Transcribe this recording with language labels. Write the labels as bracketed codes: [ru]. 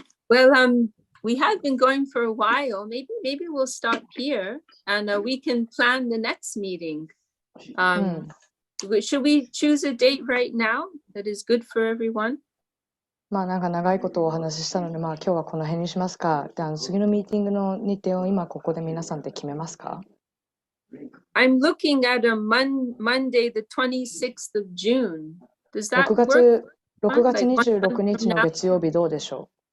[en] Well, we have been going for a while. Maybe we'll stop here and we can plan the next meeting. Should we choose a date right now that is good for everyone? [ja] まあなんか長いことお話ししたので、まあ今日はこの辺にしますか。で、次のミーティングの日程を今ここで皆さんで決めますか？ [en] I'm looking at a Monday, the 26th of June. Does that [ja] 6 [en] work? [ja] 月26日の月曜日どうでしょ